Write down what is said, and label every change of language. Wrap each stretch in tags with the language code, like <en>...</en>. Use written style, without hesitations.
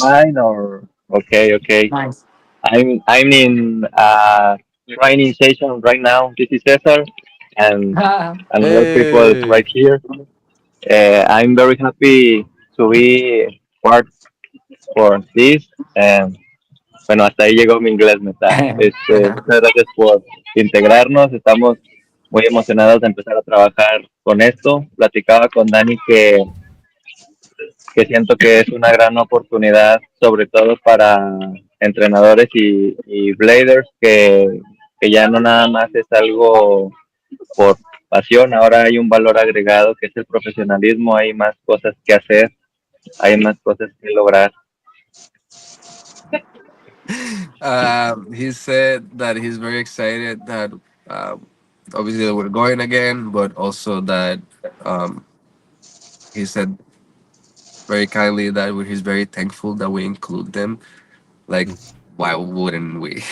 <en>fine, or okay, okay. Nice. I'm in training session right now. This is Cesar, and another people Hey. right here. I'm very happy to be part for this.</en> <es>Bueno, hasta ahí llegó mi inglés, meta. Muchas gracias por integrarnos. Estamos muy emocionados de empezar a trabajar con esto. Platicaba con Dani que siento que es una gran oportunidad, sobre todo para entrenadores y bladers, que ya no nada más es algo por pasión, ahora hay un valor agregado que es el profesionalismo, hay más cosas que hacer, hay más cosas que lograr.</es> <en>He said that he's very excited that um, obviously we're going again, but also that um, he said very kindly that he's very thankful that we include them. Like, why wouldn't we?</en>